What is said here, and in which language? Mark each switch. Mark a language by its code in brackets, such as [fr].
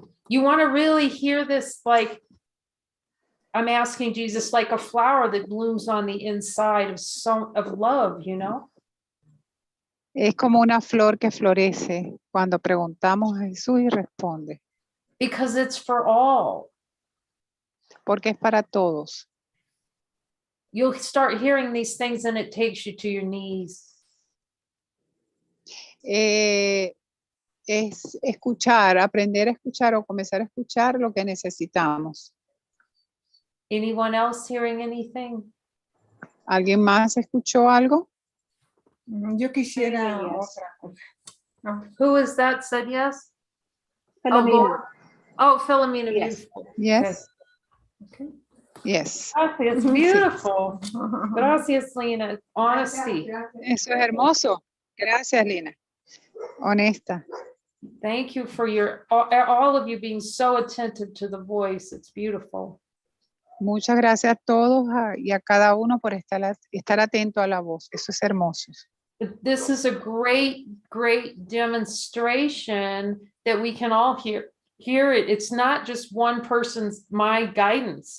[en] You want to really hear this, like, I'm asking Jesus, like a flower that blooms on the inside of love, you know? [es] Es como una flor que florece cuando preguntamos a Jesús y responde, [en] Because it's for all. [es] porque es para todos. [en] You'll start hearing these things and it takes you to your knees. [es] Es escuchar, aprender a escuchar o comenzar a escuchar lo que necesitamos. [en] Anyone else hearing anything? [es] ¿Alguien más escuchó algo? Yo quisiera [en] Yes. [es] otra cosa. No. [en] Who is that said yes? Oh, Philomena. Lord. Oh, Philomena. Yes. Beautiful. Yes. Okay. Yes. [es] Gracias, [en] beautiful. [es] Gracias, Lena. [en] Honesty. [es] Eso es hermoso. Gracias, Lina. Honesta. [en] Thank you for all of you being so attentive to the voice. It's beautiful. [es] Muchas gracias a todos y a cada uno por estar atento a la voz. Eso es hermoso. [en] This is a great demonstration that we can all hear it. It's not just one person's my guidance.